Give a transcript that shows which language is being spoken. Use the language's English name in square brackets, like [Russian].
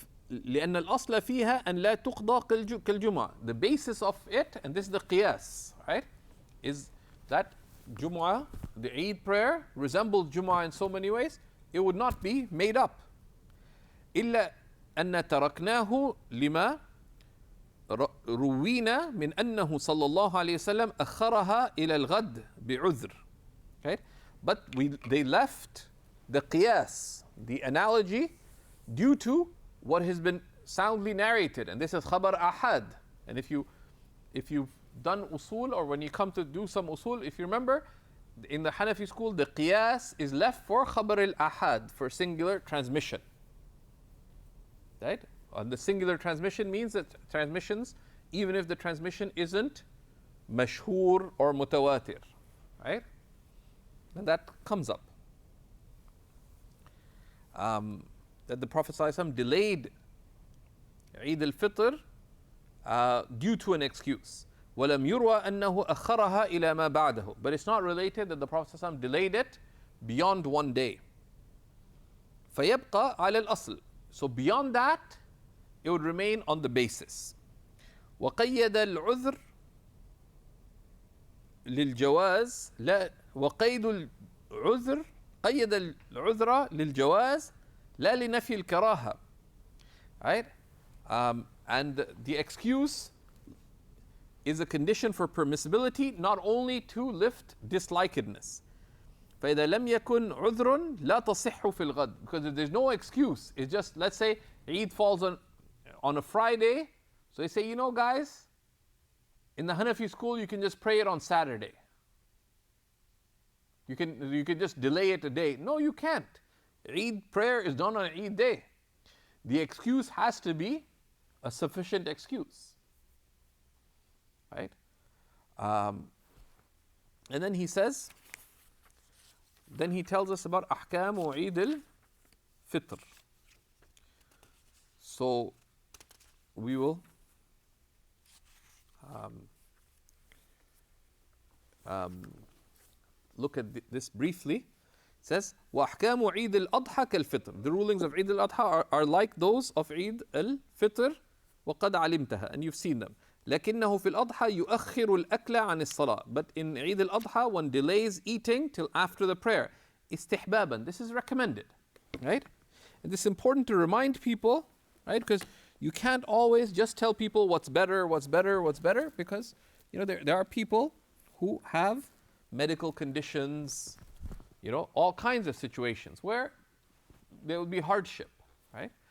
[Arabic] لأن الأصل فيها أن لا تقضى كالجمعة. [English] The basis of it, and this is the qiyas, right, is that Jumu'ah, the Eid prayer, resembles Jumu'ah in so many ways, it would not be made up. [Arabic] إلا أن تركناه لما روينا من أنه صلى الله عليه وسلم أخرها إلى الغد بعذر. [English] Okay? But they left the qiyas, the analogy, due to what has been soundly narrated, and this is khabar ahad. And if you've done usul, or when you come to do some usul, if you remember, in the Hanafi school, the qiyas is left for khabar al-ahad, for singular transmission. Right? And the singular transmission means that transmissions, even if the transmission isn't mashhur or mutawatir, right? And that comes up. That the Prophet ﷺ delayed Eid al-Fitr due to an excuse. [Arabic] وَلَمْ يُرْوَى أَنَّهُ أَخَّرَهَا إِلَى مَا بَعْدَهُ. [English] But it's not related that the Prophet ﷺ delayed it beyond one day. [Arabic] فَيَبْقَى عَلَى الْأَصْلِ. [English] So beyond that, it would remain on the basis. [Arabic] وَقَيَّدَ الْعُذْرِ لِلْجَوَازِ لا وقيد العذر قيد العذر للجواز لا لنفي الكراهة. [English] Right? And the excuse is a condition for permissibility, not only to lift dislikedness. [Arabic] فإذا لم يكن عذر لا تصح في الغد. [English] Because if there's no excuse, it's just, let's say Eid falls on a Friday, so they say, you know guys, in the Hanafi school you can just pray it on Saturday. You can just delay it a day. No, you can't. Eid prayer is done on Eid day. The excuse has to be a sufficient excuse. Right? And then he says, then he tells us about ahkam wa Eid al-Fitr. So we will look at this briefly. It says, [Arabic] وَأَحْكَامُ عِيدِ الْأَضْحَى كَالْفِطْرِ. [English] The rulings of Eid al-Adha are like those of Eid al-Fitr. [Arabic] وَقَدْ عَلِمْتَهَا. [English] And you've seen them. [Arabic] لكنه في الأضحى يؤخر الأكل عن الصلاة. [English] But in Eid al-Adha, one delays eating till after the prayer. [Arabic] استحبابا. [English] This is recommended. Right? And this is important to remind people, right? Because you can't always just tell people what's better, because there are people who have medical conditions, all kinds of situations where there will be hardship, right?